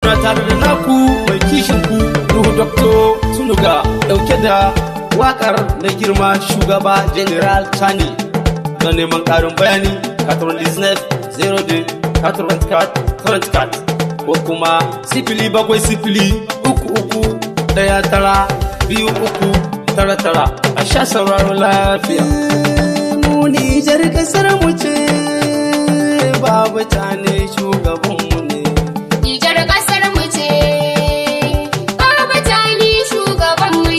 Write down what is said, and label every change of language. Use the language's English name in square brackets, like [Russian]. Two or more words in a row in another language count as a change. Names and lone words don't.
[Hausa] Muna tare da naku mai kishin ku, Nuhu Doctor Tunuga, ɗauke da waƙar na girma shugaba General Chani. Na neman ƙarin bayani, [French] quatre-vingt-dix-neuf zéro deux quatre-vingt-quatre trente-quatre, [Hausa] ko kuma sifili bakwai sifili, uku uku, ɗaya tara, biyu uku, tara tara. A sha sauraro lafiya. Mu Nijar ƙasar mu ce, babu ta ne shugaban mu ne. Nijar ƙasar mu ce, babu ta ne shugaban mu ne.